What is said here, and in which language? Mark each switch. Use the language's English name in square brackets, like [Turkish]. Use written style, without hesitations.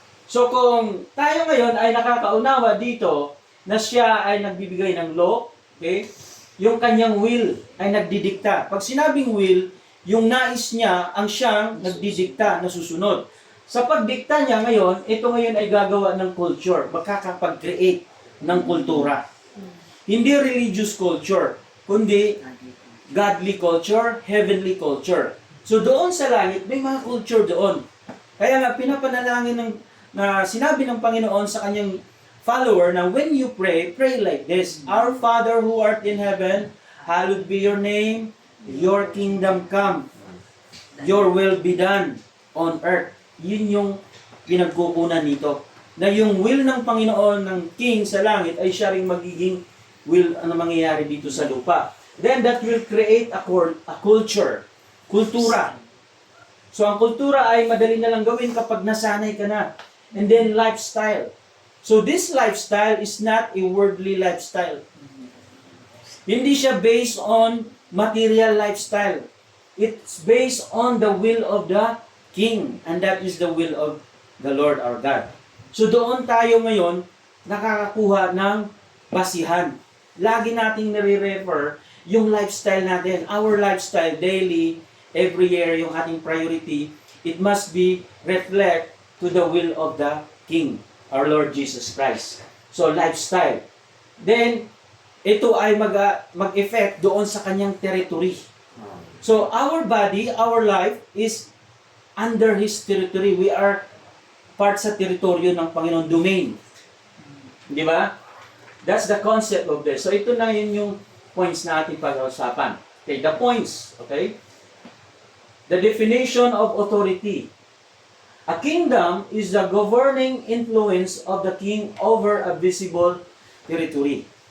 [Filipino] So kung tayo ngayon ay nakakaunawa dito na siya ay nagbibigay ng law, okay? Yung kanyang will ay nagdidikta. Pag sinabing will, yung nais niya ang siyang nagdidikta na susunod. Sa pagdikta niya ngayon, ito ngayon ay gagawa ng culture, makakapag-create ng kultura. Hindi religious culture, kundi godly culture, heavenly culture. So doon sa langit, may mga culture doon. Kaya nga, pinapanalangin na sinabi ng Panginoon sa kanyang follower na [English] when you pray, pray like this. Our Father who art in heaven, hallowed be your name, your kingdom come, your will be done on earth. [Filipino] Yun yung pinagkukunan nito. Na yung will ng Panginoon, ng King sa langit, ay siya ring magiging will ano mangyayari dito sa lupa. [English] Then that will create a culture, kultura. [Filipino] So ang kultura ay madali na lang gawin kapag nasanay ka na. [English] And then lifestyle. So this lifestyle is not a worldly lifestyle. [Filipino] Hindi siya [English] based on material lifestyle. It's based on the will of the King. And that is the will of the Lord our God. [Filipino] So doon tayo ngayon nakakakuha ng basihan. Lagi nating nire-refer yung lifestyle natin. [English] Our lifestyle daily, every year, [Filipino] yung ating priority, [English] it must be reflect to the will of the King, our Lord Jesus Christ. So, lifestyle. [Filipino] Then, ito ay mag-effect doon sa kanyang territory. [English] So, our body, our life is under His territory. We are part [Filipino] sa teritoryo ng Panginoon, domain. Di ba? [English] That's the concept of this. So, [Filipino] ito na yun yung points na ating pag-uusapan. [English] Okay, the points. Okay? The definition of authority. A kingdom is the governing influence of the king over a visible territory.